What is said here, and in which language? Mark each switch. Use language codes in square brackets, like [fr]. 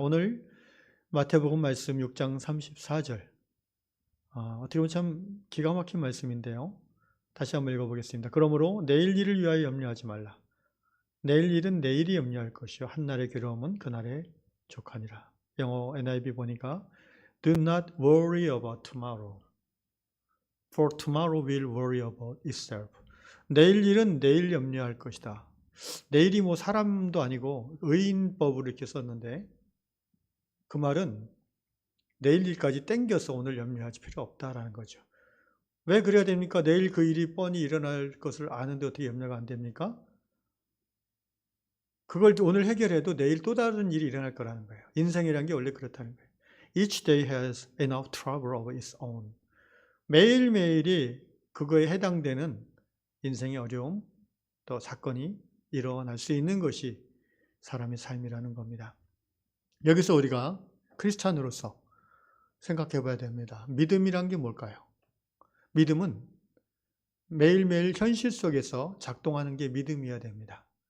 [ko] 오늘 마태복음 말씀 6장 34절, 어떻게 보면 참 기가 막힌 말씀인데요. 다시 한번 읽어보겠습니다. 그러므로 내일 일을 위하여 염려하지 말라. 내일 일은 내일이 염려할 것이요 한날의 괴로움은 그날에 족하니라. 영어 NIV 보니까 [en] Do not worry about tomorrow, for tomorrow will worry about itself. [ko] 내일 일은 내일 염려할 것이다. 내일이 뭐 사람도 아니고 의인법으로 이렇게 썼는데 그 말은 내일 일까지 땡겨서 오늘 염려하지 필요 없다라는 거죠. 왜 그래야 됩니까? 내일 그 일이 뻔히 일어날 것을 아는데 어떻게 염려가 안 됩니까? 그걸 오늘 해결해도 내일 또 다른 일이 일어날 거라는 거예요. 인생이라는 게 원래 그렇다는 거예요. [en] Each day has enough trouble of its own. [ko] 매일매일이 그거에 해당되는 인생의 어려움, 또 사건이 일어날 수 있는 것이 사람의 삶이라는 겁니다. 여기서 우리가 크리스찬으로서 생각해 봐야 됩니다. 믿음이란 게 뭘까요? 믿음은 매일매일 현실 속에서 작동하는 게 믿음이어야 됩니다.